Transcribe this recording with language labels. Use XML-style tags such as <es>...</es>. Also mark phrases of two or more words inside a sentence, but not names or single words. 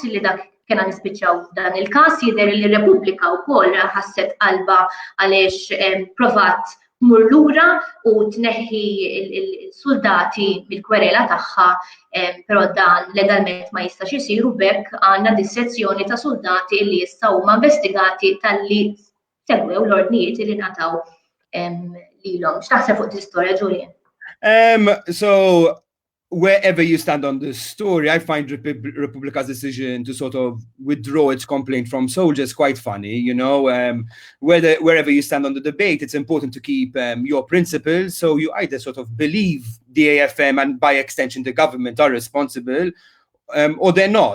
<mt>li dak kena nispiċċaw dan il-każ jidher li r-Repubblika wkoll ħasset qalba għaliex provat tmur lura u tneħħi il-soldati mill-kwerela tagħha, però dan legalment ma jistax isir u bekk għandna dissezzjoni ta' soldati li issa huma investigati talli segwew l-ordnijiet li ngħataw lilhom. X'taħseb fuq din istorja, Julian?</mt> <en>So wherever you stand on this story, I find Republica's decision to sort of withdraw its complaint from soldiers quite funny. You know, wherever you stand on the debate, it's important to keep your principles. So you either sort of believe the AFM and by extension the government are responsible, or they're not.</en>